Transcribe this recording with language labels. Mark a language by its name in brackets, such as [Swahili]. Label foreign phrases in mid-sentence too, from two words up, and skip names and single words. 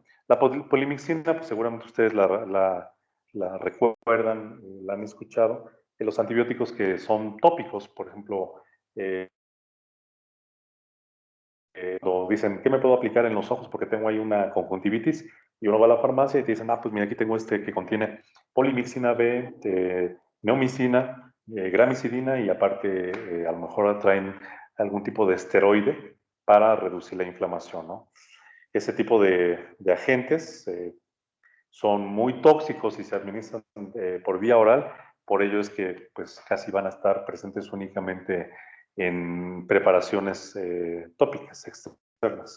[Spanish] La polimixina, pues seguramente ustedes la recuerdan, la han escuchado, que los antibióticos que son tópicos, por ejemplo, dicen, ¿qué me puedo aplicar en los ojos porque tengo ahí una conjuntivitis? Y uno va a la farmacia y te dicen, pues mira, aquí tengo este que contiene polimixina B, neomicina, gramicidina, y aparte a lo mejor traen algún tipo de esteroide para reducir la inflamación, ¿no? Ese tipo de agentes son muy tóxicos y se administran por vía oral, por ello es que pues casi van a estar presentes únicamente en preparaciones tópicas externas.